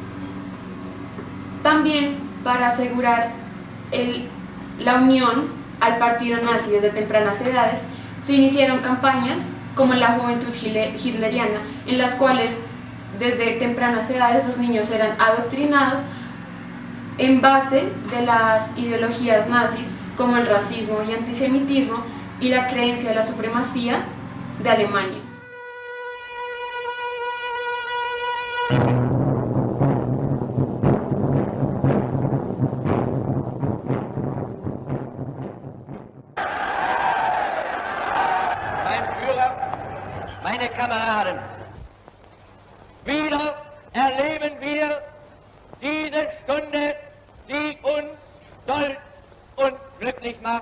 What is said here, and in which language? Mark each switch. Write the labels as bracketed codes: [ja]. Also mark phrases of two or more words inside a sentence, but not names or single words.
[es] También para asegurar la unión al partido nazi desde tempranas edades, se iniciaron campañas como la juventud hitleriana, en las cuales desde tempranas edades los niños eran adoctrinados en base de las ideologías nazis como el racismo y antisemitismo y la creencia de la supremacía de Alemania. [de] Mein Führer, meine Kameraden, wieder erleben wir diese Stunde, die uns stolz und glücklich macht.